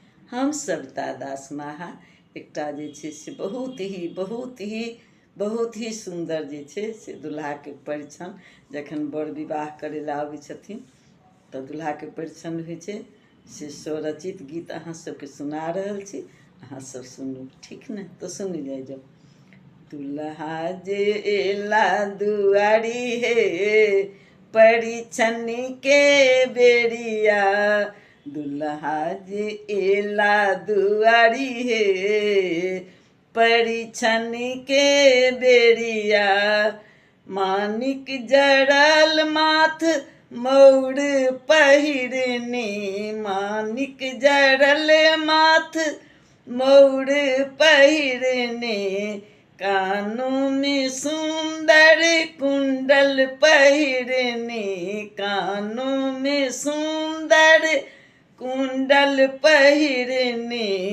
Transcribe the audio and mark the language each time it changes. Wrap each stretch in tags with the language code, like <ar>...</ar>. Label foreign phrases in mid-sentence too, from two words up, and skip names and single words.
<mai>हम सविता दास माहा एकटा जे छै से बहुत ही सुंदर जे छै से दुल्हा के परिछन जखन बर विवाह करे ला आबै छथिन तऽ दुल्हा के परिछन होइ छै से स्वरचित गीत अहाँ सबके सुना रहल छी। अहाँ सब सुनू, ठीक ने? तो सुन जाइ जाओ। दुल्हा जे एला दुआरी हे परिछन के बेरिया, दुल्हा जे एला दुआरी हे परिछन के बेरिया, मानिक जड़ल माथ मौर पहिरने, मानिक जड़ल माथ मौर पहिरने, कानों में सुंदर कुंडल पहिरने, कानों में सुंदर कुंडल पहिरने,</mai>